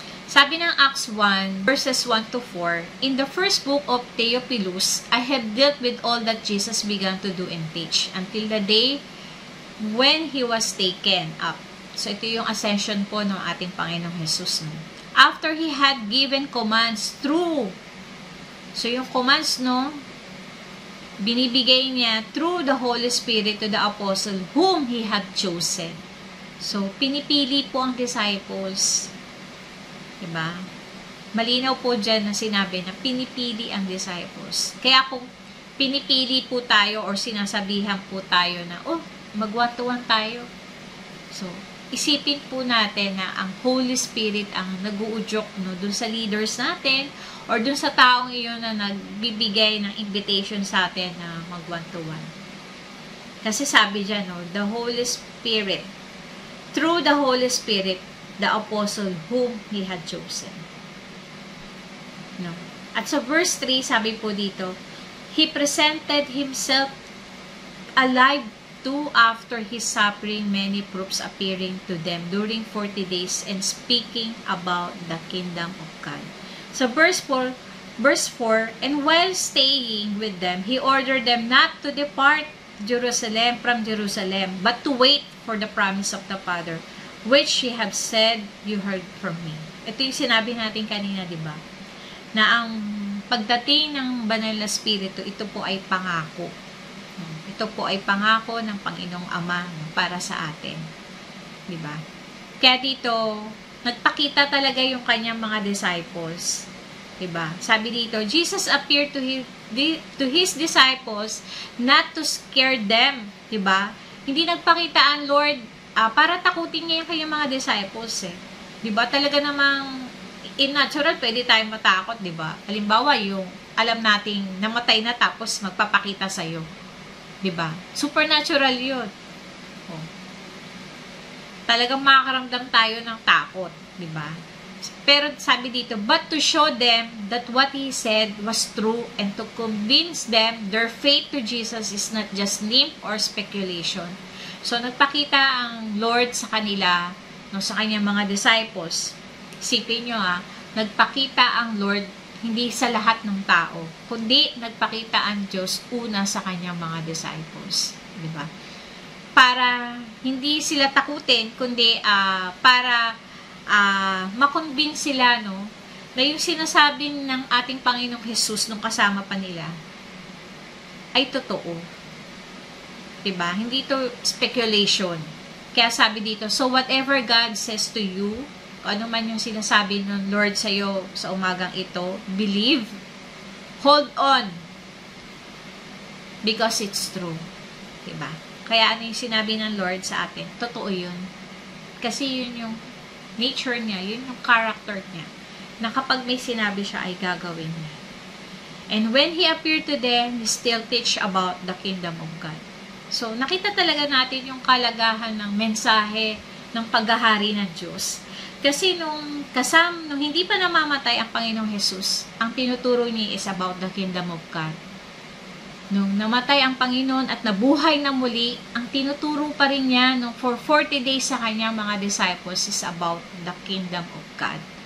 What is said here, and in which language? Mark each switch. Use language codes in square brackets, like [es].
[tl] Sabi ng [en] Acts 1, verses 1 to 4, in the first book of Theophilus, I have dealt with all that Jesus began to do and teach until the day when He was taken up. So, [tl] ito yung ascension po ng ating Panginoong Jesus. [en] After He had given commands through, [tl] so yung commands, binibigay niya [en] through the Holy Spirit to the apostle whom He had chosen. [tl] So, pinipili po ang disciples. Diba? Malinaw po dyan na sinabi na pinipili ang disciples. Kaya kung pinipili po tayo or sinasabihan po tayo na, magwatuan tayo. So, isipin po natin na ang Holy Spirit ang nag-uudyok dun sa leaders natin or dun sa taong iyon na nagbibigay ng invitation sa atin na mag-one-to-one. Kasi sabi dyan, [en] the Holy Spirit, through the Holy Spirit, the apostle whom He had chosen. [tl] At sa verse 3, sabi po dito, [en] He presented Himself alive to after His suffering, many proofs appearing to them during 40 days and speaking about the kingdom of God. So verse 4, and while staying with them, He ordered them not to depart from Jerusalem, but to wait for the promise of the Father, which He have said, you heard from me. [tl] Ito yung sinabi natin kanina, di ba? Na ang pagdating ng banal na spirito, ito po ay pangako. Ito po ay pangako ng Panginoong Ama para sa atin. Diba? Kaya dito, nagpakita talaga yung kanyang mga disciples. Diba? Sabi dito, [en] Jesus appeared to his disciples not to scare them, [tl] 'di ba? Hindi nagpakita ang Lord para takutin niya yung kanyang mga disciples eh. 'Di ba? Talaga namang in natural pwede tayong matakot, 'di ba? Halimbawa, yung alam nating namatay na tapos magpapakita sa iyo. 'Di ba? Supernatural 'yun. Oh. Talagang makakaramdam tayo ng takot, 'di ba? Pero sabi dito, [en] but to show them that what he said was true and to convince them their faith to Jesus is not just name or speculation. [tl] So nagpakita ang Lord sa kanila, no, sa kanyang mga disciples. Isipin nyo nagpakita ang Lord hindi sa lahat ng tao, kundi nagpakita ang Diyos una sa kanyang mga disciples, di ba? Para hindi sila takutin, kundi para makonvince sila, no, na yung sinasabi ng ating Panginoong Jesus nung kasama pa nila ay totoo. Diba? Hindi to speculation. Kaya sabi dito, [en] so whatever God says to you, [tl] ano man yung sinasabi ng Lord sa'yo sa umagang ito, [en] believe, hold on, because it's true. [tl] Diba? Kaya ano yung sinabi ng Lord sa atin? Totoo yun. Kasi yun yung nature niya, yun yung character niya, na kapag may sinabi siya ay gagawin niya. [en] And when He appeared to them, He still teach about the kingdom of God. [tl] So, nakita talaga natin yung kalagahan ng mensahe ng paghahari ng Diyos. Kasi nung hindi pa namamatay ang Panginoong Jesus, ang tinuturo niya [en] is about the kingdom of God. [tl] Nung namatay ang Panginoon at nabuhay na muli, ang tinuturo pa rin niya for 40 days sa kanyang mga disciples [en] is about the kingdom of God.